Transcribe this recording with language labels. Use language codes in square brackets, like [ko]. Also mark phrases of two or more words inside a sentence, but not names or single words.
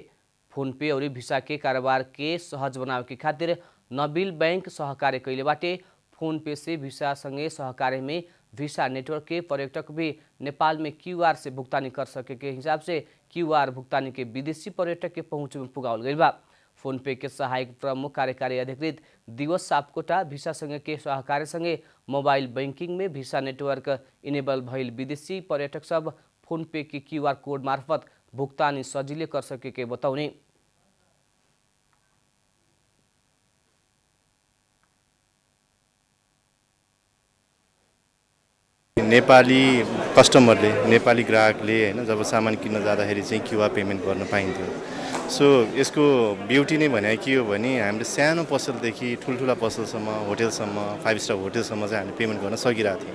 [bho] फोन पे और वीसा के कारोबार के सहज बनावे के खातिर नबिल बैंक सहकार्य कैले बाटे। फोन पे से वीसा संगे सहकार्य में वीसा नेटवर्क के पर्यटक भी नेपाल में QR से भुगतानी कर सके के हिसाब से QR भुगतानी के विदेशी पर्यटक के पहुँच में पुगावल गई बा। फोन पे के सहायक प्रमुख कार्यकारी अधिकृत दिवस सापकोटा वीसा संघ के सहकार्य संगे [en] mobile banking [bho] में वीसा नेटवर्क इनेबल भइल विदेशी पर्यटक सब फोन पे के [en] QR code [bho] मार्फत भुगतानी सजिले कर सके के बताउने। [ne] नेपाली कस्टमरले नेपाली ग्राहकले हैन जब सामान किन्न जाँदाखेरि चाहिँ [en] QR payment [ne] गर्न पाइन्थ्यो। सो यसको ब्युटी नै भने के हो भने हामीले सानो पसलदेखि ठुल्ठुला पसलसम्म होटलसम्म 5 [en] star hotelसम्म [ne] चाहिँ हामीले पेमेन्ट गर्न सकिरहेको थियौँ।